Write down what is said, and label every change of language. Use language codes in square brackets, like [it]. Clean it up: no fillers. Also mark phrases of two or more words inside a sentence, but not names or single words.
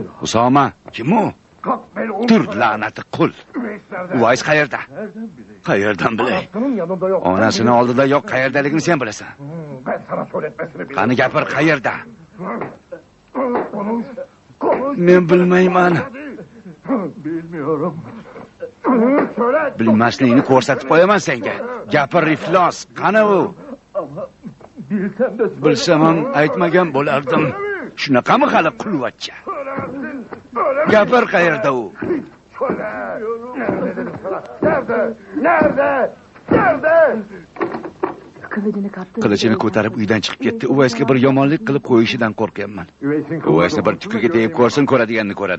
[uz] Usoma, kim u? [tr] Kalk beni unutma. [uz] Tur la'nati qul. [tr] Üveys nerede? [uz] Uvays qayerda? [tr] Nereden bileyim? [uz] Qayerdan bilay? [tr] Anasının yanında yok. [uz] Onasini oldida yo'q, qayerdaligini sen bilasan. [tr] Ben sana söyletmesini bilirim. [uz] Qani gapir, qayerda? [tr] Konuş. Konuş. [uz] Men bilmayman. [tr] Bilmiyorum. Söyle. [uz] Bilmasligini ko'rsatib qo'yaman senga. Gapir, iflos. Qani u? [tr] Ama bilsem de [uz] Bilsam ham aytmagan bo'lardim. Shunaqami hali qulvachcha? [tr] Söylemezsin. Söylemezsin. [uz] Gapir, qayerda u? [tr] Söyle. Nerede dedim sana? Nerede? Nerede? Nerede? Kılıcını kaptı. [uz] Qilichini ko'tarib uydan chiqib ketdi. Uvaysga bir yomonlik qilib qo'yishidan qo'rqyapman. Uvaysni bir tukiga tegib ko'rsin, ko'radiganini ko'radi.